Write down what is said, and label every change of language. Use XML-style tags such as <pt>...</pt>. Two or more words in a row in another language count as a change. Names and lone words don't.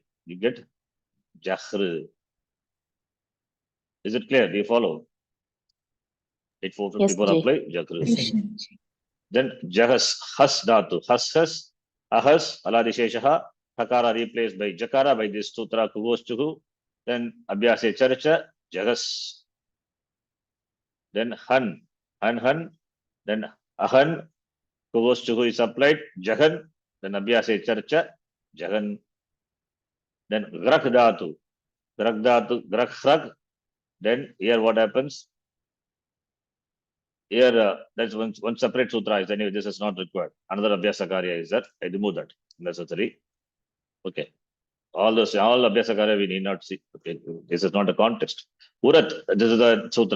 <en>You get Jaghru. Is it clear? Do you follow? 8454 Yes, apply, Jaghru. Then Jahas, Has Dhatu, Has, Ahas,</en> <sa>हलादिः शेषः,</sa> <en>Hakara replaced by Jakara by this sutra</en> <sa>कुहोश्चुः.</sa> <en>Then</en> <sa>अभ्यासे चर्च,</sa> <en>Jagas. Then Han. Then Ahan,</en> <sa>कुहोश्चुः</sa> <en>is applied, Jagan. Then</en> <sa>अभ्यासे चर्च,</sa> <en>Jagan. Then Grak Dhatu, Grak Hrag. Then here what happens? Here, that's one separate sutra is anyway, this is not required. Another</en> <sa>अभ्यासकार्य</sa> <en>is that. I remove that necessary. Okay. All</en> <sa>अभ्यासकार्य</sa> <en>we need not see. Okay. This is not a context. Urat, this is the sutra.</en>